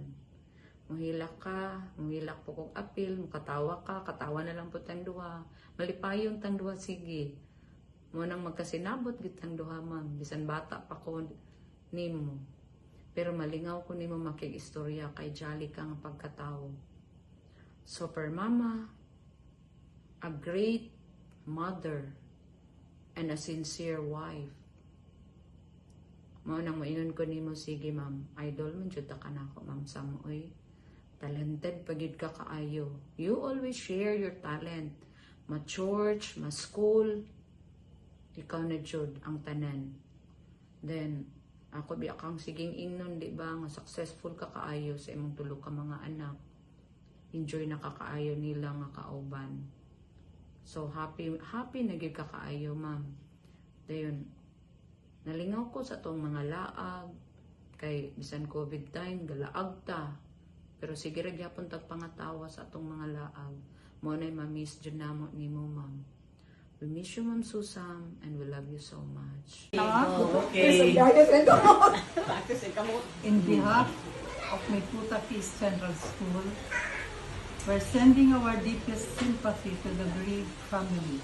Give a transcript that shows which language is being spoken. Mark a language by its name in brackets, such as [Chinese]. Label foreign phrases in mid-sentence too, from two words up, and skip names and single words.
[Cebuano] Muhilak ka, muhilak po kong apil, mukatawa ka, katawa na lang po tang duha. Malipayon tang duha, sige. Munang magkasinabot gid tang duha, ma'am. Bisan bata pa ko nimo. Pero malingaw ko nimo makig-istorya kay jolly ka nga pagkatao. [English] Super mama, a great mother, and a sincere wife. [Cebuano] Mao nang maingon ko nimo, sige ma'am, idol man jud ka nako, ma'am Samoy. Talented pagid ka kaayo. [English] You always share your talent. [Cebuano] Ma-church, ma-school, ikaw na jud ang tanan. Then, ako biya kang siging ingnon, di ba, nga successful ka kaayo sa imong tulo ka mga anak. Enjoy na ka kaayo nila nga kauban. So, happy na gyud ka kaayo, ma'am. Dayon, nalingaw ko sa tong mga laag, kay bisan [English] COVID time, [Cebuano] galaag ta. Pero sige ra gyapon tag pangatawa sa atong mga laag. Mo nay ma-miss jud namo nimo, ma'am. [English] We miss you, Ma'am Susam, and we love you so much. Okay. In behalf of Meputa Peace Central School, we're sending our deepest sympathy to the bereaved family.